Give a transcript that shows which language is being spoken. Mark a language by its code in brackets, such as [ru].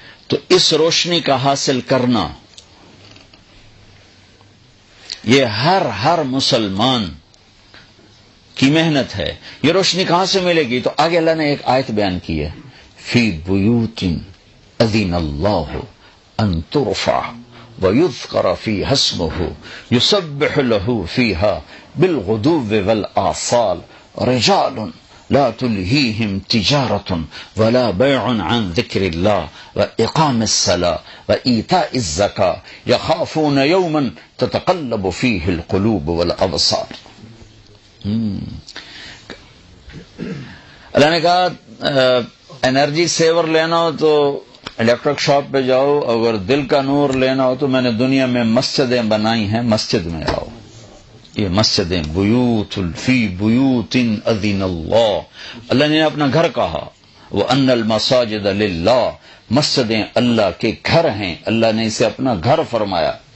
[ur] تو اس روشنی کا حاصل کرنا یہ ہر مسلمان کی محنت ہے. یہ روشنی کہاں سے ملے گی؟ تو آگے اللہ نے ایک آیت بیان کی ہے، [ar] فی بیوت اذن اللہ ان ترفع ویذکر فیہا اسمہ یسبح لہ فیہا بالغدو والآصال رجال لا تلهيهم تجارة ولا بيع عن ذكر الله وإقام الصلاة وإيتاء الزكاة يخافون يوما تتقلب فيه القلوب والأبصار. [ur] اللہ نے کہا انرجی سیور لینا ہو تو الیکٹرک شاپ پہ جاؤ، اگر دل کا نور لینا ہو تو میں نے دنیا میں مسجدیں بنائی ہیں، مسجد میں آؤ. یہ مسجدیں بیوت [ar] فی بیوت اذن اللہ [ur] نے اپنا گھر کہا، [ar] وَأَنَّ الْمَسَاجِدَ لِلَّهِ، [ur] مسجدیں اللہ کے گھر ہیں، اللہ نے اسے اپنا گھر فرمایا.